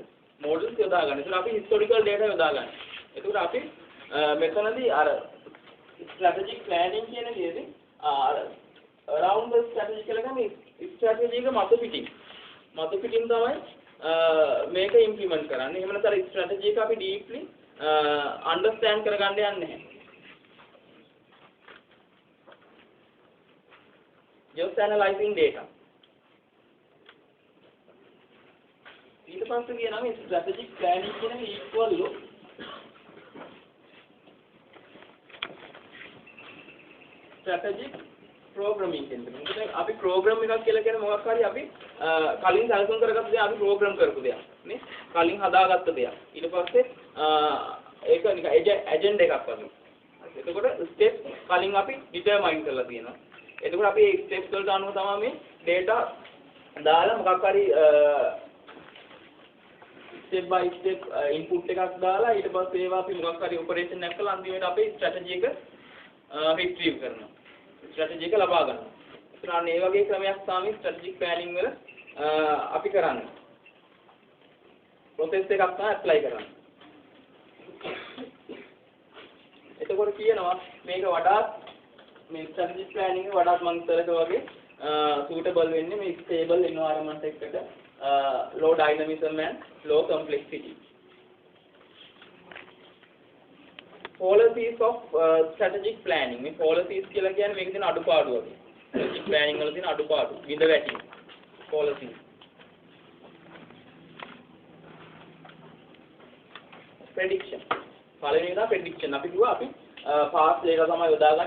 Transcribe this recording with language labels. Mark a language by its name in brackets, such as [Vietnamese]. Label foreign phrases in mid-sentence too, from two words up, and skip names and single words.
[Sinhala] models යොදාගන්න. ඒක අපි [English] historical data [Sinhala] යොදාගන්න. ඒකට අපි මෙතනදී අර [English] strategic planning [Sinhala] කියන දේදී [English] around the strategy [Sinhala] කියලා කියන්නේ strategy එක මතු පිටින් තමයි මේක implement කරන්නේ. එහෙම නැත්නම් strategy එක අපි [English] deeply understand [Sinhala] කරගන්න යන්නේ නැහැ. [English] Just analyzing data. [Sinhala] ඊට පස්සේ කියනවා මේ [English] strategic planning [Sinhala] කියන එක [English] equal to strategic programming [Sinhala] කියන්නේ. මොකද අපි program එකක් කියලා කියන්නේ මොකක් හරි අපි කලින් සැලසුම් කරගත්ත දේ අපි program කරපු දෙයක් නේ. කලින් හදාගත්ත දෙයක්. ඊට පස්සේ ඒක නිකන් agenda එකක් වගේ. එතකොට step කලින් අපි determine කරලා තියෙනවා. එතකොට අපි මේ steps වලට අනුව තමයි මේ data දාලා මොකක් හරි [English] step by step input [Sinhala] එකක් දාලා ඊට පස්සේ ඒවා අපි මොකක් හරි operation එකක් කරලා අන්තිමට අපේ strategy එක retrieve කරනවා. strategy එක ලබා ගන්නවා. ඒතර අන්න ඒ වගේ ක්‍රමයක් තමයි [English] strategic planning [Sinhala] වල අපි කරන්නේ. process එකක් තමයි apply කරන්නේ. එතකොට කියනවා මේක වඩාත් මේ [English] strategic planning [Sinhala] එක වඩාත් මම ඉස්සරක වගේ suitable වෙන්නේ මේ [English] stable environment [Sinhala] එකකට [English] low dynamism and low complexity. Policies of strategic planning. [Sinhala] මේ policies කියලා කියන්නේ මේකේ තියෙන අඩුපාඩු වගේ. [English] strategic planning [Sinhala] වල තියෙන අඩුපාඩු විඳ වැටීම්. [English] policies. prediction. [Sinhala] පළවෙනි එක තමයි prediction. අපි කිව්වා අපි past එක තමයි යොදාගන්නේ.